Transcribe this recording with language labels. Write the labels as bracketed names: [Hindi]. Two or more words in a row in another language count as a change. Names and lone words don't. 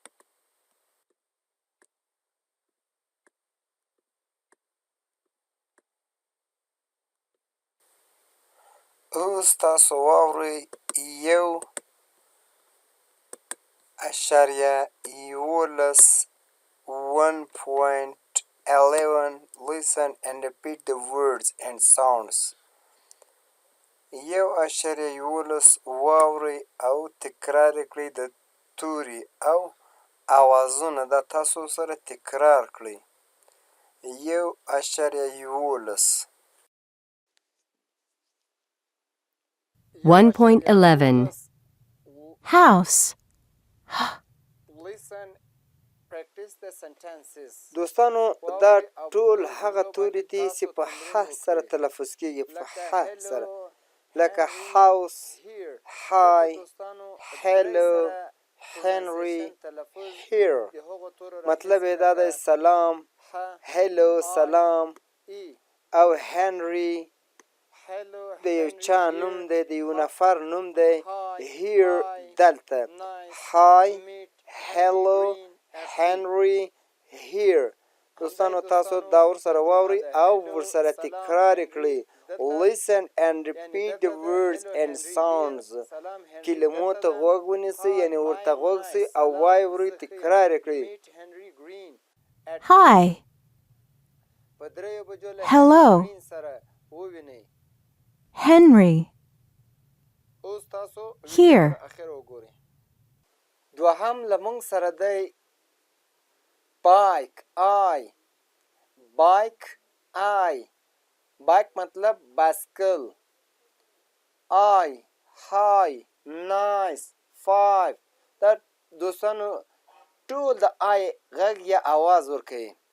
[Pashto] اوس تاسو واورئ [English] 1.11 listen and repeat the words and sounds. [Pashto] 1.11 واورئ او تکرار کړئ د توري او اوازونه دا تاسو سره تکرار کړئ. 1.11 [English] 1.11 House. [Pashto] دوستانو دا ټول هغه توري دي چې په ح سره تلفظ کېږي په ح سره لکه [English] house, hi, hello, [Pashto] Henry, here. مطلب یې دا دی سلام hello سلام او Henry د یو چا نوم دی د یو نفر نوم دی here دلته [English] hi hello [Pashto] Henry here. دوستانو تاسو دا ورسره واورئ او ورسره تکرار کړئ. [English] Listen and repeat the words and sounds. [Pashto] کلمو ته غوږ ونیسئ یعنې ورته غوږ سئ او وایې ورئ تکرار کړئ. [English] Hi. Hello. Henry. Here. [Pashto] دوهم له موږ سره دی بایک بایک مطلب بایسکل های نایس 5 دا دوستانو ټول د آی غږ یا آواز ورکوي